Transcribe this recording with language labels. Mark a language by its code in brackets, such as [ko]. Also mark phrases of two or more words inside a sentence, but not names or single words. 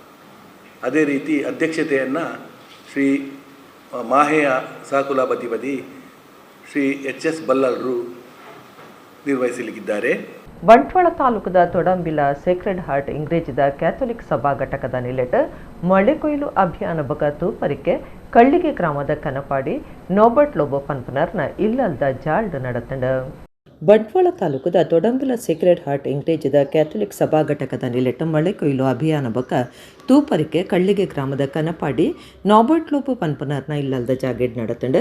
[kn] ಅದೇ ರೀತಿ ಅಧ್ಯಕ್ಷತೆಯನ್ನು ಶ್ರೀ ಮಾಹೆಯ ಸಹಕುಲಾಧಿಪತಿ ಶ್ರೀ HS ಬಲ್ಲಾಲ್ರು ನಿರ್ವಹಿಸಲಿದ್ದಾರೆ. [tcy] ಬಂಟ್ವಾಳ ತಾಲೂಕದ ತೊಡಂಬಿಲ ಸೇಕ್ರೆಡ್ ಹಾರ್ಟ್ ಇಂಗ್ರೇಜಿದ ಕ್ಯಾಥೋಲಿಕ್ ಸಭಾ ಘಟಕದ ನಿಲೆಟ್ ಮಳೆ ಕೊಯ್ಲು ಅಭಿಯಾನ ಬಗ ತೂಪರಿಕೆ ಕಳ್ಳಿಗೆ ಗ್ರಾಮದ ಕನಪಾಡಿ ನೋಬರ್ಟ್ ಲೋಬೋ ಪನ್ಪನರ್ನ ಇಲ್ಲಲ್ದ ಜಾಲ್ಡ್ ನಡತಂಡ. ಬಂಟ್ವಾಳ ತಾಲೂಕದ ತೊಡಂಬಿಲ ಸೇಕ್ರೆಡ್ ಹಾರ್ಟ್ ಇಂಗ್ರೇಜಿದ ಕ್ಯಾಥೋಲಿಕ್ ಸಭಾ ಘಟಕದ ನಿಲೆಟ್ ಮಳೆ ಕೊಯ್ಲು ಅಭಿಯಾನ ಬಕ ತೂಪರಿಕೆ ಕಳ್ಳಿಗೆ ಗ್ರಾಮದ ಕನಪಾಡಿ ನಾಬರ್ಟ್ ಲೋಬೋ ಪನ್ಪನರ್ನ ಇಲ್ಲಲ್ದ ಜಾಗೇಡ್ ನಡತಂಡ.